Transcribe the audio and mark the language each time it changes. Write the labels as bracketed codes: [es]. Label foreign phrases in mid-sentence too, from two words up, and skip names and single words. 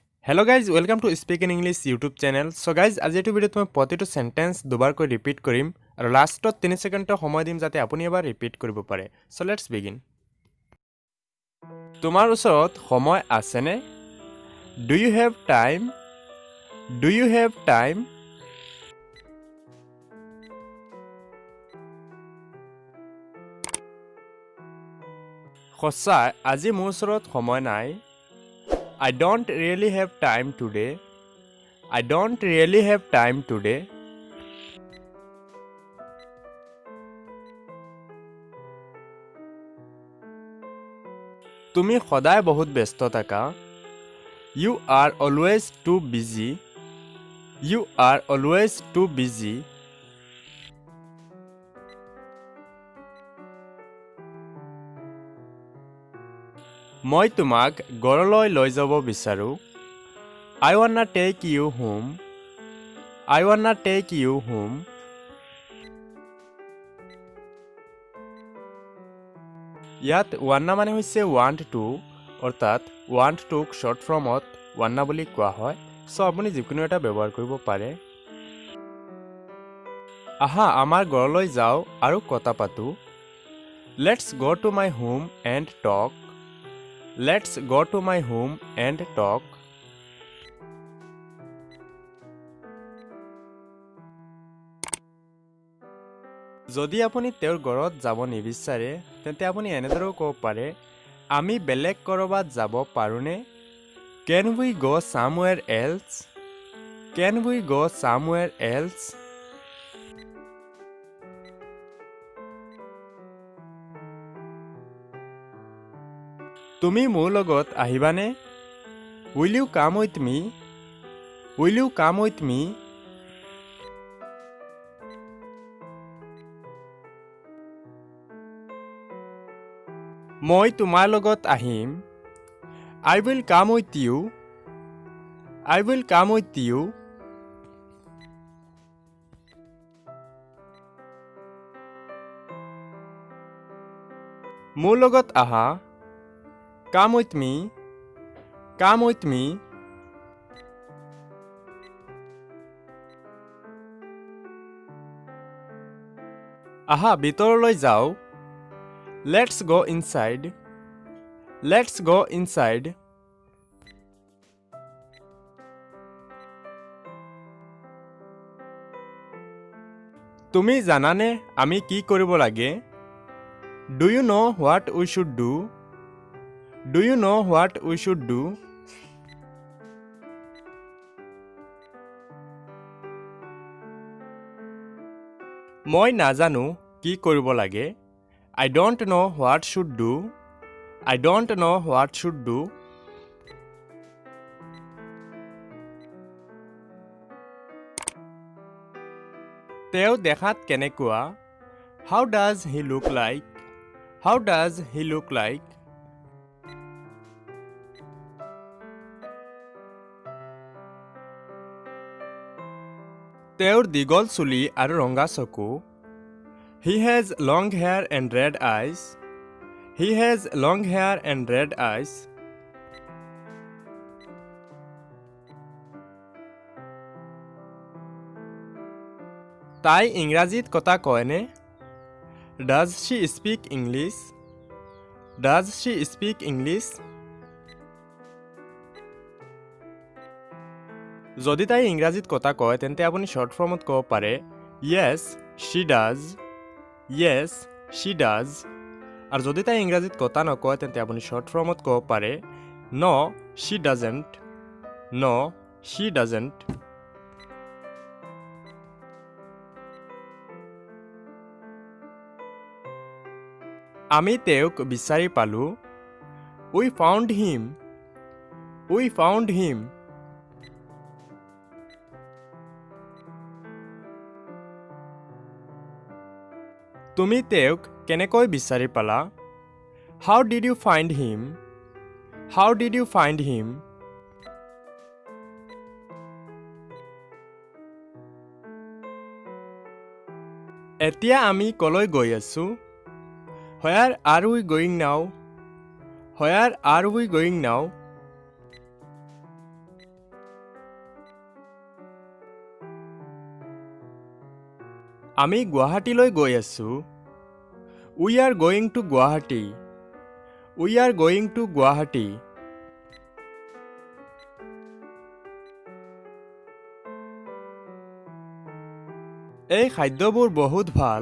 [en] Hello guys, welcome to Speak in English YouTube channel. So guys, [as] আজি এই ভিডিওত মই প্ৰতিটো সেন্টেন্স দুবাৰকৈ ৰিপিট কৰিম আৰু লাষ্টত 3 সেকেন্ডৰ সময় দিম যাতে আপুনি এবাৰ ৰিপিট কৰিব পাৰে। [en] So let's begin. [as] তোমাৰ ওচৰত সময় আছেনে? [en] Do you have time? Do you have time? [as] সঁচাই আজি মোৰ ওচৰত সময় নাই। [en] I don't really have time today. I don't really have time today. [as] তুমি সদায় বহুত ব্যস্ত থাকা। [en] You are always too busy. You are always too busy. [as] মই তোমাক ঘৰলৈ লৈ যাব বিচাৰো। [en] I wanna take you home. I wanna take you home. [as] ইয়াত wanna মানে হৈছে [en] want to [as] অৰ্থাৎ [en] want to short formত wanna [as] বুলি কোৱা হয়। সো আপুনি যিকোনো এটা ব্যৱহাৰ কৰিব পাৰে। আহা আমাৰ ঘৰলৈ যাও আৰু কথা পাতো। [en] Let's go to my home and talk. Let's go to my home and talk. [as] যদি আপুনি তেওঁৰ ঘৰত যাব নিবিচাৰে তেন্তে আপুনি এনেদৰেও ক'ব পাৰে আমি বেলেগ কৰবাত যাব পাৰোনে? [en] Can we go somewhere else? Can we go somewhere else? [as] তুমি মোৰ লগত আহিবানে? [en] Will you come with me? Will you come with me? [as] মই তোমাৰ লগত আহিম। [en] I will come with you. I will come with you. [as] মোৰ লগত আহা। [en] Come with me. Come with me. [as] আহা ভিতৰলৈ যাও। [en] Let's go inside. Let's go inside. [as] তুমি জানানে আমি কি কৰিব লাগে? [en] Do you know what we should do? Do you know what we should do? [as] মই নাজানো কি কৰিব লাগে। [en] I don't know what should do. I don't know what should do. [as] তেওঁ দেখাত কেনেকুৱা? [en] How does he look like? How does he look like? [as] তেওঁৰ দীঘল চুলি আৰু ৰঙা চকু। [en] He has long hair and red eyes. He has long hair and red eyes. [as] তাই ইংৰাজীত কথা কয়নে? [en] Does she speak English? Does she speak English? [as] যদি তাই ইংৰাজীত কথা কয় তেন্তে আপুনি [en] short form [as] ক'ব পাৰে [en] Yes, she does. Yes, she does. [as] আৰু যদি তাই ইংৰাজীত কথা নকয় তেন্তে আপুনি [en] short form [as] ক'ব পাৰে [en] No, she doesn't. No, she doesn't. [as] আমি তেওঁক বিচাৰি পালো। [en] We found him. We found him. [as] তুমি তেওঁক কেনেকৈ বিচাৰি পালা? [en] How did you find him? How did you find him? [as] এতিয়া আমি কলৈ গৈ আছো? [en] Where are we going now? Where are we going now? [as] আমি গুৱাহাটীলৈ গৈ আছো। [en] We are going to Guwahati. We are going to Guwahati. [as] এই খাদ্যবোৰ বহুত ভাল।